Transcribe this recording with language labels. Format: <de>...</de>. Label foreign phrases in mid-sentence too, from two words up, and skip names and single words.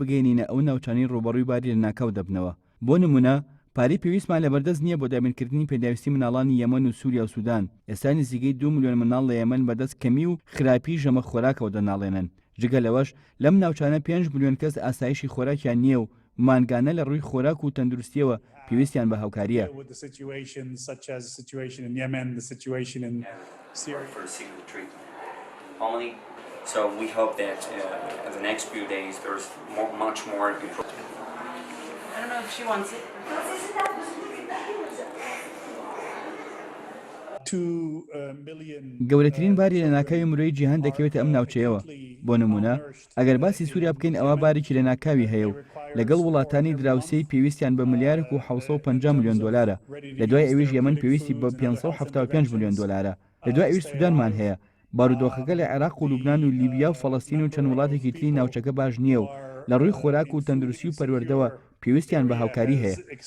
<ckb>بگەینینە ئەو ناوچانەی ڕوبەڕووی باری لە ناکاو دەبنەوە بۆ نمونە پارەی پێویستمان لەبەردەست نییە بۆ دابینکردنی پێداویستی مناڵانی یەمەن و سووریا و سوودان ئێستا نزیکەی 2 ملیۆن مناڵ لە یەمەن بەدەست کەمی و خراپی ژەمە خۆراکەوە دەناڵێنن جگە لەوەش لەم ناوچانە 5 ملیۆن کەس ئاسایشی خۆراکیان نییە و مانگانە لە ڕووی خۆراک و تەندروستیەوە پێویستیان بە هاوکاریە.</ckb> <en>So we hope that in the next few days there's much more improvement. I don't know if she wants it.</en> <ckb>گەورەترین باری لە ناکاوی مرۆیی جیهان دەکەوێتە ئەم ناوچەیەوە بۆ نمونە ئەگەر باسی سووریا بکەین ئەوە بارێکی لە ناکاوی هەیە و لەگەڵ وڵاتانی دراوسەی پێویستیان بە ملیارێک و 750 ملیۆن دلارە لە دوای ئەویش یەمەن پێویستی بە 575 ملیۆن دلارە لە دوای ئەویش سوودانمان هەیە بارودۆخەکە لە عێراق و لوبنان و لیبیا و فەڵەستین و چەند وڵاتێکی تری ناوچەکە باش نییە و لە ڕووی خۆراک و تەندروستی و پەروەردەوە پێویستیان بە هاوکاری هەیە.</ckb>